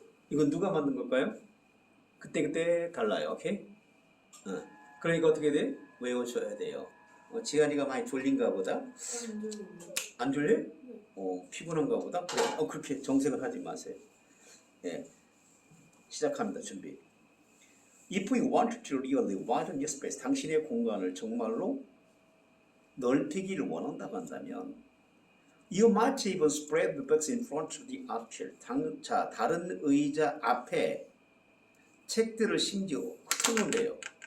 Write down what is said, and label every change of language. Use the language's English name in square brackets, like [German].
[Korean] 이건 누가 만든 걸까요? 그때 달라요. 오케이? 그러니까 어떻게 돼? 외우셔야 돼요. 지한이가 많이 졸린가 보다. 안 졸려? 피곤한가 보다. 그래. 그렇게 정색을 하지 마세요. 예. 시작합니다. 준비. [English] If you want to really widen your space, [Korean] 당신의 공간을 정말로 넓히기를 원한다고 한다면 [English] You might even spread the books in front of the armchair. [Korean] 자, 다른 의자 앞에 책들을 심지어 흩어놓으래요.